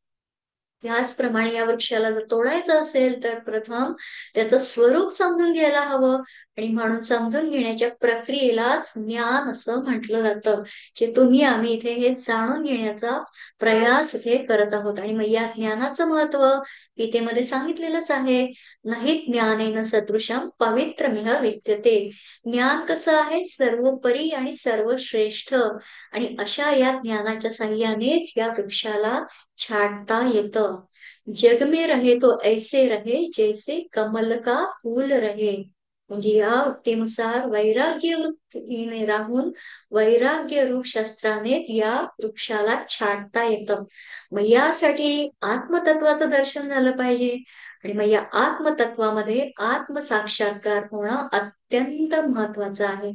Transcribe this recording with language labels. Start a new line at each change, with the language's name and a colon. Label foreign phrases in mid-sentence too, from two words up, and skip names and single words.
Marathi: त्याचप्रमाणे या वृक्षाला जर तोडायचं असेल तर प्रथम त्याचं स्वरूप समजून घ्यायला हवं. आणि म्हणून समजून घेण्याच्या प्रक्रियेलाच ज्ञान असं म्हटलं जातं. जे तुम्ही आम्ही इथे हे जाणून घेण्याचा प्रयास इथे करत आहोत. आणि मग या ज्ञानाचं महत्व गीतेमध्ये सांगितलेलंच आहे.
Sanskrit: नाही ज्ञानेन सदृशम पवित्रमिह विद्यते.
Marathi: ज्ञान कसं आहे? सर्वोपरी आणि सर्वश्रेष्ठ. आणि अशा या ज्ञानाच्या साह्यानेच या वृक्षाला छाटता येतं.
Hindi: जग में रहे तो ऐसे रहे जैसे कमल का फूल रहे.
Marathi: म्हणजे या उक्तीनुसार वैराग्य वृत्तीने राहून वैराग्य रूप शस्त्रानेच या वृक्षाला छाटता येतं. मग यासाठी आत्मतत्वाचं दर्शन झालं पाहिजे. आणि मग या आत्मतत्वामध्ये आत्मसाक्षात्कार होणं अत्यंत महत्वाचं आहे.